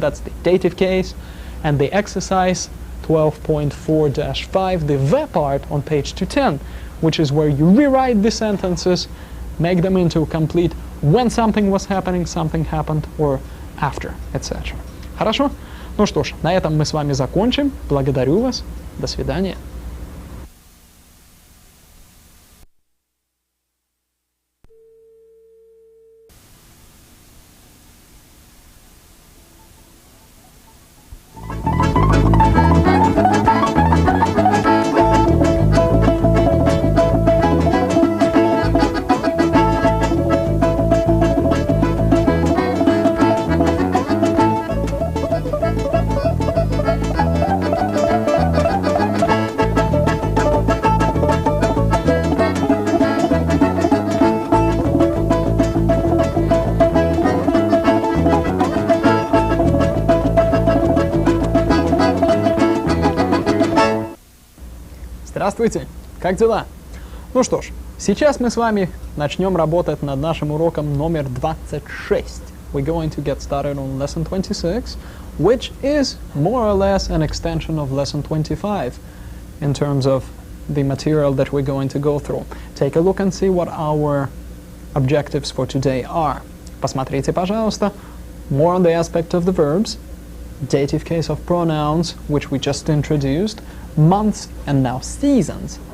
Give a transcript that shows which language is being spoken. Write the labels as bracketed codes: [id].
[en] That's the dative case. And the exercise 12.4-5, the verb part on page 210, which is where you rewrite the sentences, make them into complete when something was happening, something happened, or after, etc. [ru] Хорошо? Ну что ж, на этом мы с вами закончим. Благодарю вас. До свидания. Здравствуйте! Как дела? Ну что ж, сейчас мы с вами начнем работать над нашим уроком номер 26. [en] We're going to get started on lesson 26, which is more or less an extension of lesson 25 in terms of the material that we're going to go through. Take a look and see what our objectives for today are. [ru] Посмотрите, пожалуйста, [en] more on the aspect of the verbs, dative case of pronouns, which we just introduced, months, and now seasons.